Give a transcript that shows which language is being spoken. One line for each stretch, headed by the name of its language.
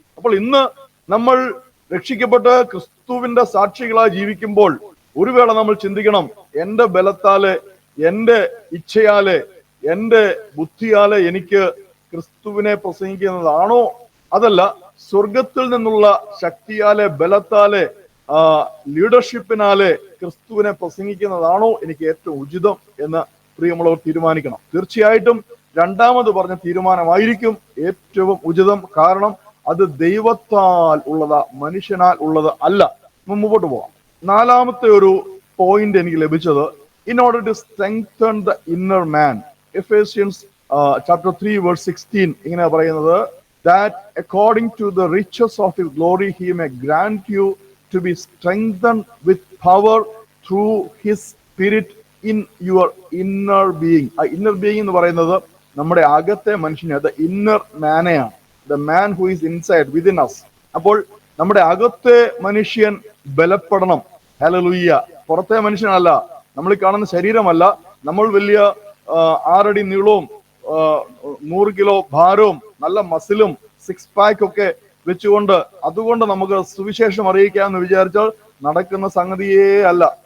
Malayalam: അപ്പോൾ ഇന്ന് നമ്മൾ രക്ഷിക്കപ്പെട്ട് ക്രിസ്തുവിന്റെ സാക്ഷികളായി ജീവിക്കുമ്പോൾ ഒരു വേള നമ്മൾ ചിന്തിക്കണം, എന്റെ ബലത്താല്, എന്റെ ഇച്ഛയാല്, എന്റെ ബുദ്ധിയാല് എനിക്ക് ക്രിസ്തുവിനെ പ്രസംഗിക്കുന്നതാണോ, അതല്ല സ്വർഗത്തിൽ നിന്നുള്ള ശക്തിയാലെ, ബലത്താലെ, ലീഡർഷിപ്പിനാലെ ക്രിസ്തുവിനെ പ്രസംഗിക്കുന്നതാണോ എനിക്ക് ഏറ്റവും ഉചിതം എന്ന് പ്രിയമുള്ളവർ തീരുമാനിക്കണം. തീർച്ചയായിട്ടും രണ്ടാമത് പറഞ്ഞ തീരുമാനമായിരിക്കും ഏറ്റവും ഉചിതം. കാരണം അത് ദൈവത്താൽ ഉള്ളതാ, മനുഷ്യനാൽ ഉള്ളത് അല്ല. മുമ്പോട്ട് പോവാം. നാലാമത്തെ ഒരു പോയിന്റ് എനിക്ക് ലഭിച്ചത്,
English: in order to strengthen the inner man, Ephesians chapter 3 verse 16
Malayalam: ഇങ്ങനെ പറയുന്നത്,
English: that according to the riches of his glory he may grant you to be strengthened with power through his spirit in your inner being. ആ inner being
Malayalam: എന്ന് പറയുന്നത് നമ്മുടെ അകത്തെ മനുഷ്യനെ,
English: the inner man-യാണ്, the man who is inside within us.
Malayalam: അപ്പോൾ നമ്മുടെ അകത്തെ മനുഷ്യൻ ബലപ്പെടണം. ഹല്ലേലൂയ. പുറത്തെ മനുഷ്യനല്ല, നമ്മൾ കാണുന്ന ശരീരമല്ല. നമ്മൾ വലിയ 6 അടി നീളവും 100 കിലോ ഭാരവും നല്ല മസിലും 6 പാക്ക് ഒക്കെ വെച്ചുകൊണ്ട് അതുകൊണ്ട് നമുക്ക് സുവിശേഷം അറിയിക്കാമെന്ന് വിചാരിച്ചാൽ നടക്കുന്ന സംഗതിയേ അല്ല.